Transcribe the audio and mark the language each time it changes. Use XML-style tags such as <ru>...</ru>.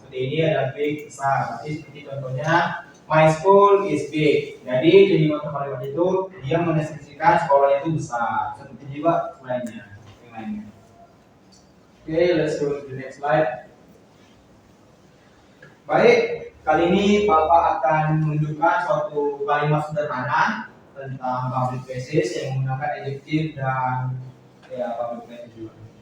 <id>Seperti ini ada</id> <en>big,</en> <id>besar. Jadi seperti contohnya,</id> <en>my school is big.</en> <id>Jadi di kalimat itu dia mendeskripsikan sekolahnya itu besar. Seperti juga lainnya, yang lainnya.</id> <en>Oke, let's go to the next slide.</en> <id>Baik, kali ini Bapak akan menunjukkan suatu kalimat sederhana tentang public places yang menggunakan adjektif dan ya public places juga.</id>